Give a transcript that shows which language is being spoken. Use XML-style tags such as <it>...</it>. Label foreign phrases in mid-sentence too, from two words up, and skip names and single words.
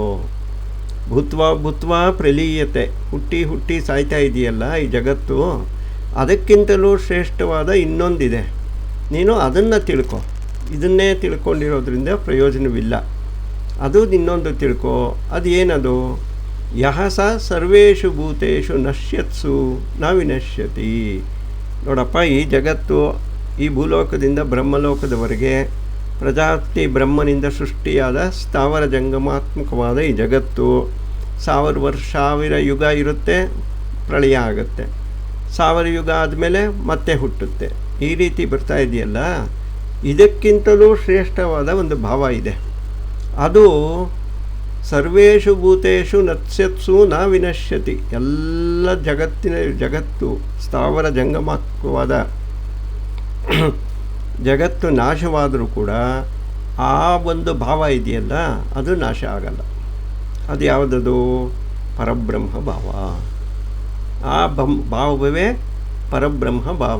<sa>ಭೂತ್ವಾ ಪ್ರಲೀಯತೆ,</sa> <kn>ಹುಟ್ಟಿ ಹುಟ್ಟಿ ಸಾಯ್ತಾ ಇದೆಯಲ್ಲ ಈ ಜಗತ್ತು, ಅದಕ್ಕಿಂತಲೂ ಶ್ರೇಷ್ಠವಾದ ಇನ್ನೊಂದಿದೆ, ನೀನು ಅದನ್ನು ತಿಳ್ಕೊ. ಇದನ್ನೇ ತಿಳ್ಕೊಂಡಿರೋದ್ರಿಂದ ಪ್ರಯೋಜನವಿಲ್ಲ, ಅದು ಇನ್ನೊಂದು ತಿಳ್ಕೊ. ಅದು ಏನದು?</kn> <sa>ಯಹ ಸ ಸರ್ವೇಷು ಭೂತೇಷು ನಶ್ಯತ್ಸು ನ ವಿನಶ್ಯತಿ.</sa> <kn>ನೋಡಪ್ಪ, ಈ ಜಗತ್ತು ಈ ಭೂಲೋಕದಿಂದ ಬ್ರಹ್ಮಲೋಕದವರೆಗೆ ಪ್ರಜಾಪತಿ ಬ್ರಹ್ಮನಿಂದ ಸೃಷ್ಟಿಯಾದ ಸ್ಥಾವರ ಜಂಗಮಾತ್ಮಕವಾದ ಈ ಜಗತ್ತು 1000 ಯುಗ ಇರುತ್ತೆ, ಪ್ರಳಯ ಆಗುತ್ತೆ, 1000 ಯುಗ ಆದಮೇಲೆ ಮತ್ತೆ ಹುಟ್ಟುತ್ತೆ. ಈ ರೀತಿ ಬರ್ತಾ ಇದೆಯಲ್ಲ, ಇದಕ್ಕಿಂತಲೂ ಶ್ರೇಷ್ಠವಾದ ಒಂದು ಭಾವ ಇದೆ.</kn> <sa>ಅದು ಸರ್ವೇಷು ಭೂತೇಷು ನಶ್ಯತ್ಸು ನ ವಿನಶ್ಯತಿ.</sa> <kn>ಎಲ್ಲ ಜಗತ್ತು ಸ್ಥಾವರ ಜಂಗಮಾತ್ಮಕವಾದ ಜಗತ್ತು ನಾಶವಾದರೂ ಕೂಡ ಆ ಒಂದು ಭಾವ ಇದೆಯಲ್ಲ, ಅದು ನಾಶ ಆಗಲ್ಲ. ಅದು ಯಾವುದದು? ಪರಬ್ರಹ್ಮ ಭಾವ. ಆ ಭಾವವೇ ಪರಬ್ರಹ್ಮ ಭಾವ.</kn>